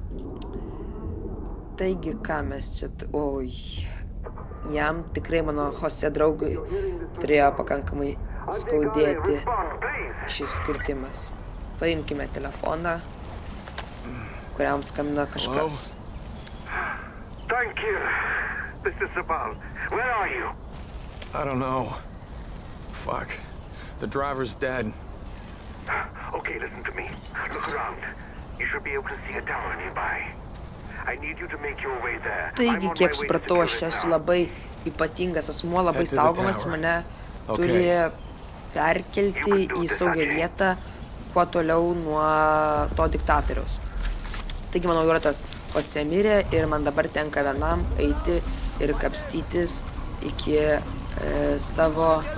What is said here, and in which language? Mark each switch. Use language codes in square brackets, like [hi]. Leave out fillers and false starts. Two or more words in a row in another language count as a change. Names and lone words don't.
[lt] Taigi, ką mes čia... Oi... jam tikrai mano Jose draugui turėjo pakankamai skaudėti šis skirtimas. Paimkime telefoną, kuriam skambina kažkas. [en] Thank you. This is Sabal. Where are you? I don't know. Fuck. The driver's dead. Okay, listen to me. Look around. You should be able to see a tower nearby. I need you to make your way there. [lt] Taigi, kiek supratau, aš esu labai ypatingas asmuo, labai saugomas, mane turi perkelti į saugią vietą, kuo toliau nuo to diktatoriaus. Taigi, manau, yra tas Jose mirė ir man dabar tenka vienam eiti ir kapstytis iki savo.